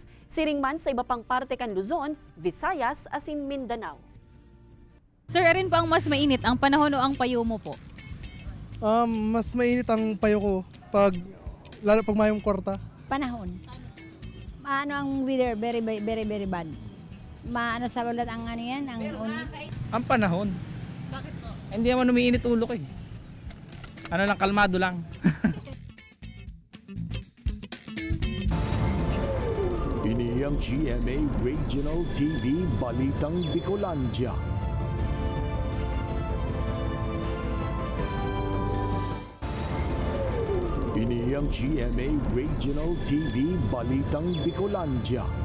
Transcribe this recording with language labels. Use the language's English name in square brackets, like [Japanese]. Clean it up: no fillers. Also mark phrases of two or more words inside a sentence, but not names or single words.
[Bikol] Siring man sa iba pang parte kan Luzon, Visayas, asin Mindanao. Sir, arin pa ang mas mainit, ang panahon o ang payo mo po? Mas mainit ang payo ko lalo pag mayong kwarta. Panahon. Ano ang weather, [English] very bad. [Bikol] Maano sa balat ang ano yan, ang unit. Ang panahon. [Filipino] Bakit po? Hindi naman umiinit ulo ko eh. Ano lang, kalmado lang. [Bikol] Ini ang GMA Regional TV Balitang Bicolandia. Ini ang GMA Regional TV Balitang Bicolandia.